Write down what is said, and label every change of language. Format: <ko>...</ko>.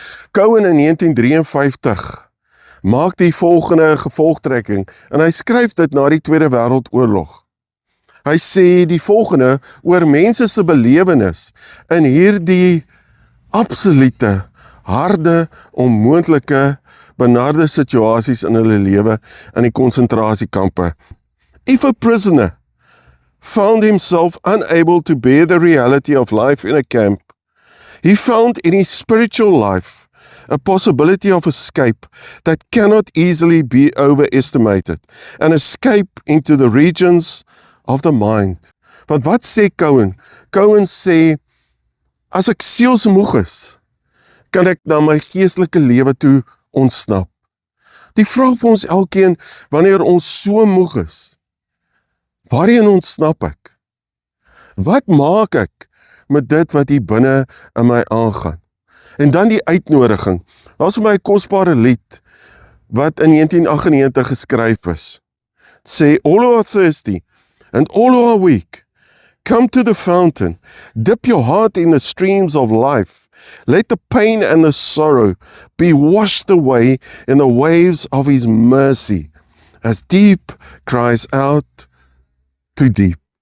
<af>Cowan in 1953 maak die volgende gevolgtrekking, en hy skryf dit na die Tweede Wêreldoorlog. Hy sê die volgende oor mense se belewenis in hierdie absolute, harde, onmoontlike, benarde situasies in hulle lewe in die konsentrasiekampe.</af> <en>If a prisoner found himself unable to bear the reality of life in a camp, he found in his spiritual life a possibility of escape that cannot easily be overestimated, an escape into the regions of the mind.</en> <af>Want wat sê Cowan? Cowan sê, as ek sielsmoeg is, kan ek na my geestelike lewe toe ontsnap. Die vraag vir ons elkeen, wanneer ons so moeg is, waarheen ontsnap ek? Wat maak ek met dit wat hier binne in my aangaan? En dan die uitnodiging. Daar is vir my 'n kosbare lied, wat in 1998 geskryf is. Het sê,</af> <en>all who are thirsty, and all who are weak, come to the fountain, dip your heart in the streams of life, let the pain and the sorrow be washed away in the waves of his mercy, as deep cries out to deep.</en>